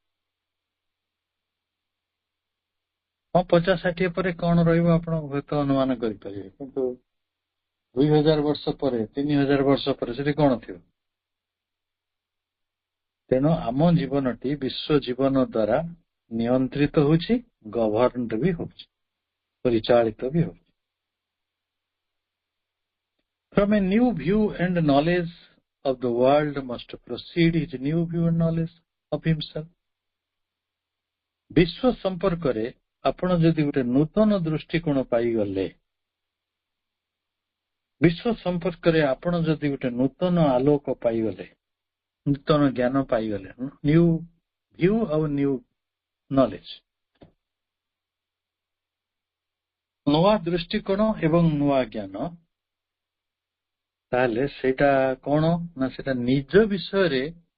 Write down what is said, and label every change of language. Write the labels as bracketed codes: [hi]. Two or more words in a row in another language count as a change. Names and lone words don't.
[or] ହଁ, 50-60 ପରେ କଣ ରହିବ ଆପଣ ହୁଏତ ଅନୁମାନ କରିପାରିବେ, କିନ୍ତୁ 2000 ବର୍ଷ ପରେ, 3000 ବର୍ଷ ପରେ ସେଠି କଣ ଥିବ? ତେଣୁ ଆମ ଜୀବନଟି ବିଶ୍ୱ ଜୀବନ ଦ୍ୱାରା ନିୟନ୍ତ୍ରିତ ହେଉଛି, ଗଭର୍ଣ୍ଣଡ ବି ହେଉଛି, ପରିଚାଳିତ ବି ହେଉଛି। [en] From a new view and knowledge of the world must proceed his new view and knowledge of himself. [or] ବିଶ୍ୱ ସମ୍ପର୍କରେ ଆପଣ ଯଦି ଗୋଟେ ନୂତନ ଦୃଷ୍ଟିକୋଣ ପାଇଗଲେ, ବିଶ୍ୱ ସମ୍ପର୍କରେ ଆପଣ ଯଦି ଗୋଟେ ନୂତନ ଆଲୋକ ପାଇଗଲେ, ନୂତନ ଜ୍ଞାନ ପାଇଗଲେ, [en] new view [or] ଆଉ [en] new knowledge, [or] ନୂଆ ଦୃଷ୍ଟିକୋଣ ଏବଂ ନୂଆ ଜ୍ଞାନ, ତାହେଲେ ସେଇଟା କଣ ନା ସେଟା ନିଜ ବିଷୟରେ